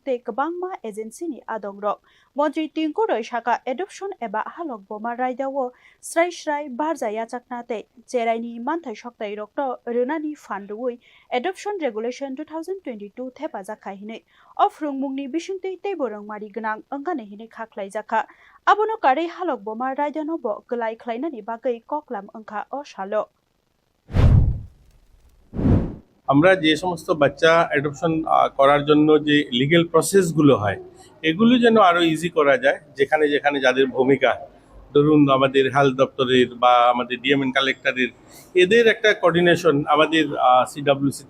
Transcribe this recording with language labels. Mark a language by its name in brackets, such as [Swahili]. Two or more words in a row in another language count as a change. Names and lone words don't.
[Kok Borok] te kabangma agency ni adongrok montri tingkuroi shaka adoption eba halok boma raida Srai Srai Barzaya Chaknate, Cheraini Manthai Shoktai Rokto, Runani Fandui, Adoption Regulation 2022 Thepaza Kahine, Offrung Mungni Bishunte Teborong Mariganang, Anganehine Kaklai Zaka, Abono Kare Halok Boma Raidanobo, Galai Klainani Bagai Koklam Anka or Shalo. [Bangla] আমরা যে সমস্ত বাচ্চা অ্যাডপশন করার জন্য যে [English] legal processes [Bangla] হয় এগুলো যেন আরো ইজি করা যায় যেখানে যেখানে যাদের ভূমিকা ধরুন আমাদের হেলথ দপ্তরের বা আমাদের ডিএমএন কালেক্টরের এদের একটা কোঅর্ডিনেশন আমাদের সিডব্লিউসিতে